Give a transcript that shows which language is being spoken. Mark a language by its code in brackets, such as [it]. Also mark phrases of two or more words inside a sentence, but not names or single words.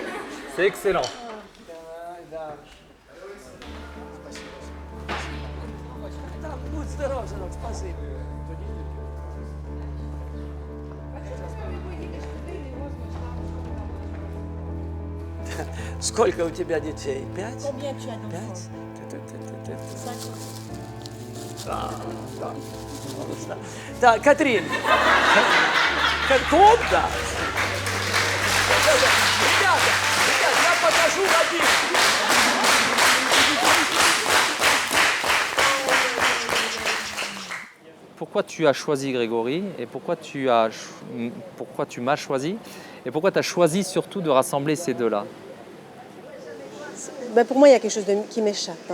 [fr] C'est excellent. [ru] Да, будь здоров, сынок, спасибо. Сколько у тебя детей? 5? 5? Да. Да, Катрин. Куда? Ребята, я покажу один. [fr] Pourquoi tu as choisi Grégory et pourquoi tu m'as choisi et pourquoi tu as choisi surtout de rassembler ces deux-là? Pour moi, il y a quelque chose qui m'échappe.